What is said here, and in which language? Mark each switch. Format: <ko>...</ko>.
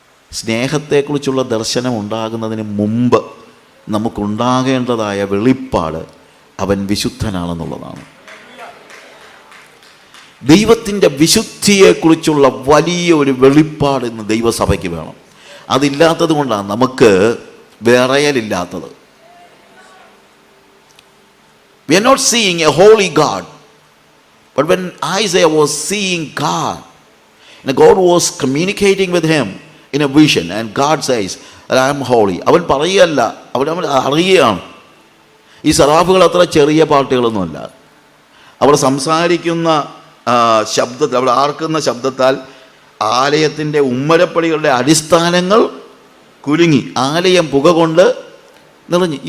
<ml>സ്നേഹത്തെക്കുറിച്ചുള്ള ദർശനം ഉണ്ടാകുന്നതിന് മുമ്പ് നമുക്കുണ്ടാകേണ്ടതായ വെളിപ്പാട് അവൻ വിശുദ്ധനാണെന്നുള്ളതാണ്. ദൈവത്തിൻ്റെ വിശുദ്ധിയെക്കുറിച്ചുള്ള വലിയ ഒരു വെളിപ്പാട് ഇന്ന് ദൈവസഭയ്ക്ക് വേണം. അതില്ലാത്തത് കൊണ്ടാണ് നമുക്ക് വിറയലില്ലാത്തത്.</ml> <en>We are not seeing a holy God. But when Isaiah was seeing God, and God was communicating with him in a vision, and God says, I am holy.</en> <ml>അവൻ പറയുകയല്ല, അവൻ അറിയുകയാണ്. ഈ സറാഫുകൾ അത്ര ചെറിയ പാട്ടുകളൊന്നുമല്ല. അവർ സംസാരിക്കുന്ന ശബ്ദത്തിൽ, അവർ ആർക്കുന്ന ശബ്ദത്താൽ ആലയത്തിൻ്റെ ഉമ്മരപ്പടികളുടെ അടിസ്ഥാനങ്ങൾ കുലുങ്ങി, ആലയം പുക കൊണ്ട് നിറഞ്ഞു.</ml>